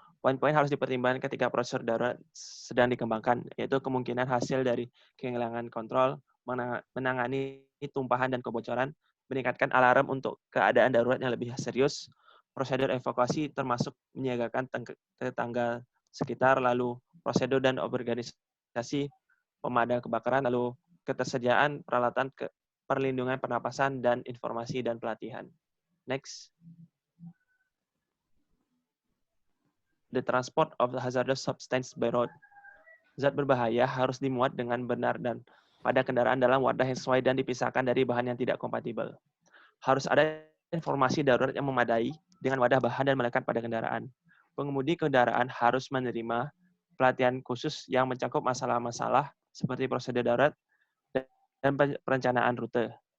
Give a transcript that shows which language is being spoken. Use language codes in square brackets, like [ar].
[id] Poin-poin harus dipertimbangkan ketika proses darurat sedang dikembangkan, yaitu kemungkinan hasil dari kehilangan kontrol, menangani tumpahan dan kebocoran, meningkatkan alarm untuk keadaan darurat yang lebih serius, prosedur evakuasi termasuk menyiagakan tetangga sekitar, lalu prosedur dan organisasi pemadam kebakaran, lalu ketersediaan peralatan perlindungan pernapasan dan informasi dan pelatihan. [en] Next. The transport of the hazardous substance by road. [id] Zat berbahaya harus dimuat dengan benar dan pada kendaraan dalam wadah yang sesuai dan dipisahkan dari bahan yang tidak kompatibel. Harus ada informasi darurat yang memadai dengan wadah bahan dan melekat pada kendaraan. Pengemudi kendaraan harus menerima pelatihan khusus yang mencakup masalah-masalah seperti prosedur darurat dan perencanaan rute.